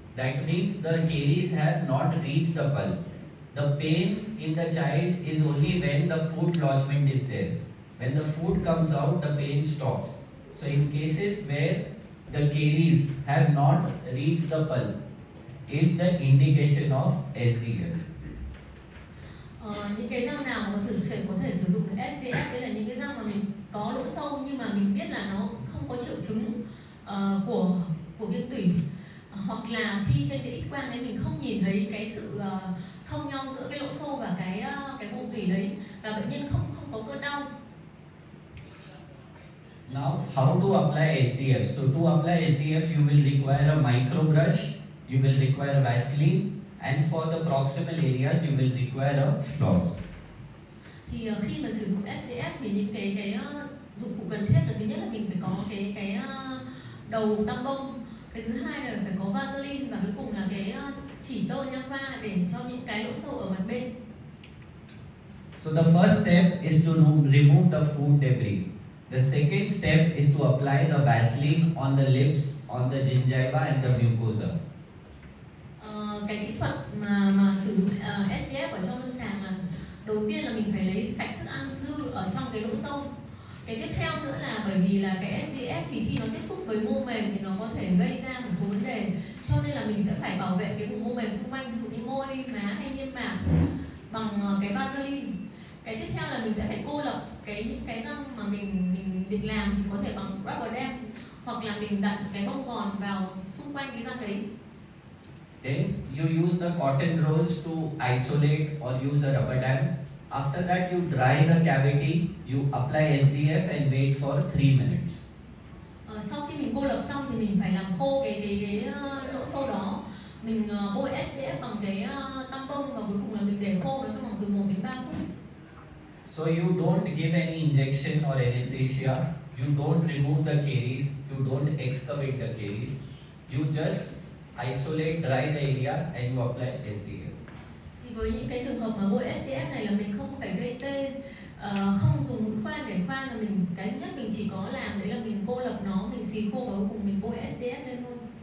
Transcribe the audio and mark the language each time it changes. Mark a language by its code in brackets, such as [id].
[en] That means the caries have not reached the pulp. The pain in the child is only when the food lodgement is there. When the food comes out, the pain stops. So in cases where the caries have not reached the pulp is the indication of SDF. [vi] Những cái răng nào mà có thể sử dụng SDF, đấy là những cái răng mà mình có lỗ sâu nhưng mà mình biết là nó không có triệu chứng của viêm tủy, hoặc là khi trên cái X-quang đấy mình không nhìn thấy cái sự thông nhau giữa cái lỗ sâu và cái vùng tủy đấy, và bệnh nhân không có cơn đau. [en] Now, how to apply SDF? So to apply SDF, you will require a micro brush, you will require Vaseline, and for the proximal areas, you will require a floss. [vi] Thì khi mà sử dụng SDF thì những cái dụng cụ cần thiết là thứ nhất là mình phải có cái đầu tăm bông, cái thứ hai là phải có Vaseline, và cuối cùng là cái chỉ tơ nha va để cho những cái lỗ sâu ở mặt bên. [en] So the first step is to remove the food debris. The second step is to apply the Vaseline on the lips, on the gingiva and the mucosa. [vi] Cái kỹ thuật mà sử dụng SDF ở trong lâm sàng là đầu tiên là mình phải lấy sạch thức ăn dư ở trong cái lỗ sâu. Cái tiếp theo nữa là bởi vì là cái SDF thì khi nó tiếp xúc với mô mềm thì nó có thể gây ra một số vấn đề, cho nên là mình sẽ phải bảo vệ cái vùng mô mềm xung quanh, ví dụ như môi, má hay niêm mạc bằng cái Vaseline. Cái tiếp theo là mình sẽ phải cô lập những cái răng mà mình định làm thì có thể bằng rubber dam, hoặc là mình đặt cái bông gòn vào xung quanh cái răng đấy. [en] Then you use the cotton rolls to isolate or use a rubber dam. After that, you dry the cavity, you apply SDF and wait for 3 minutes. [vi] Sau khi mình cô lập xong thì mình phải làm khô cái lỗ sâu đó. Mình bôi SDF bằng cái tăm bông và cuối cùng là mình để khô nó trong vòng từ 1 đến 3 phút. [en] So you don't give any injection or anesthesia, you don't remove the caries, you don't excavate the caries, you just isolate, dry the area and you apply SDF. [vi] Thì với những cái trường hợp mà bôi SDF này là mình không phải gây tê, không dùng mũi khoan để khoan, là mình cái nhất mình chỉ có làm đấy là mình cô lập nó, mình xì khô và cuối cùng mình bôi SDF lên thôi.